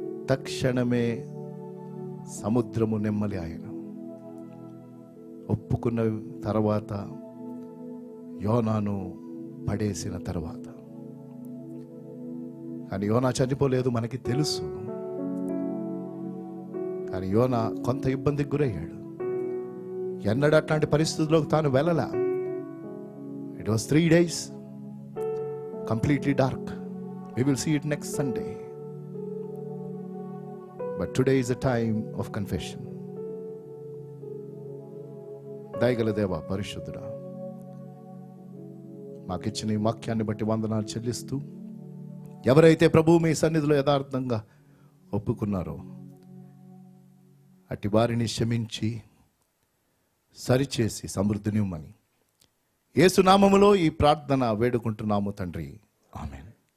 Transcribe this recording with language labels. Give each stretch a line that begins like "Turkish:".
Telugu: తక్షణమే సముద్రము నెమ్మలి ఆయన ఒప్పుకున్న తర్వాత, యోనాను పడేసిన తర్వాత. కానీ యోనా చనిపోలేదు, మనకి తెలుసు. కానీ యోనా కొంత ఇబ్బందికి గురయ్యాడు. ఎన్నడూ అట్లాంటి పరిస్థితుల్లోకి తాను వెళ్ళలా.
English: It was 3 days completely dark. We will see it next Sunday. But today is a time of confession.
Telugu: దయగల దేవా, పరిశుద్ధుడా, మాకిచ్చిన ఈ వాక్యాన్ని బట్టి వందనాలు చెల్లిస్తూ, ఎవరైతే ప్రభువు మీ సన్నిధిలో యథార్థంగా ఒప్పుకున్నారో అట్టి వారిని క్షమించి సరిచేసి సమృద్ధినివ్వమని యేసు నామములో ఈ ప్రార్థన వేడుకుంటున్నాము తండ్రి. ఆమేన్.